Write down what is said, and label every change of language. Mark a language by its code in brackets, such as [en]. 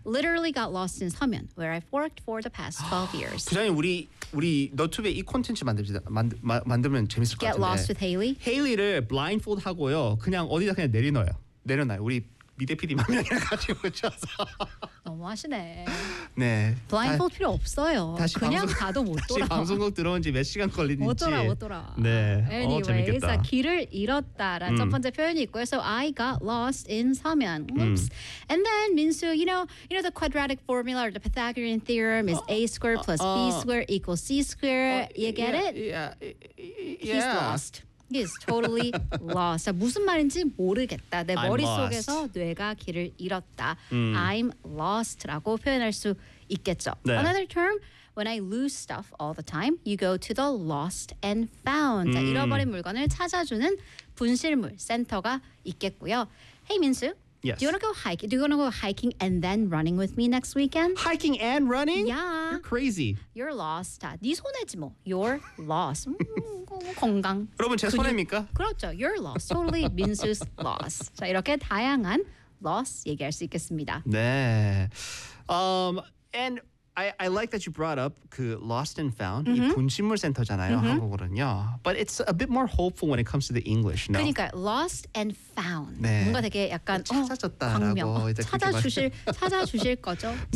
[en] Literally got lost in 서면, where I've worked for the past 12 years. [ko] 부장님, 우리 너튜브에 이 콘텐츠 만들면 재밌을 것 같은데. [en] Get lost with Haley? [ko] 헤일리를 블라인드폴드 하고요. 그냥 어디다 그냥 내려놔요. 우리 미대PD만 그냥 같이 붙여서. 너무 하시네. 네. 블라인드폴드 필요 없어요. 다시 그냥 방송, 가도 못 돌아. 다시 방송국 들어온 지 몇 시간 걸리는지. 못 돌아. 네. [en] Anyways, [ko] 재밌겠다. 길을 잃었다라는 첫 번째 표현이 있고요. [en] So I got lost in 서면. Oops. And then, Minsoo, you know the quadratic formula or the Pythagorean theorem is A squared plus B squared equals C squared. You get it? Yeah. He's lost. He is totally lost. [ko] 무슨 말인지 모르겠다. 내 머릿속에서 뇌가 길을 잃었다. [en] I'm lost [ko] 라고 표현할 수 있겠죠. 네. [en] Another term, when I lose stuff all the time, you go to the lost and found. [ko] 자, 잃어버린 물건을 찾아주는 분실물 센터가 있겠고요. [en] Hey, Minsoo. Yes. Do you want to go hiking? Do you want to go hiking and then running with me next weekend? Hiking and running? Yeah. You're crazy. You're lost. [ko] 네 손해지 뭐. [en] You're lost. [ko] 건강. 여러분 제 손해입니까? 그렇죠. [en] You're lost. Totally Minsoo's loss. [ko] 자 이렇게 다양한 loss 얘기할 수 있겠습니다. 네. [en] And I like that you brought up 그 lost and found. [ko] Mm-hmm. 이 분실물 센터잖아요. Mm-hmm. 한국어는요. [en] But it's a bit more hopeful when it comes to the English. No? [ko] 그러니까 [en] lost and found. [ko] 네. 뭔가 되게 약간 찾아졌다라고 찾아주실 거죠. 제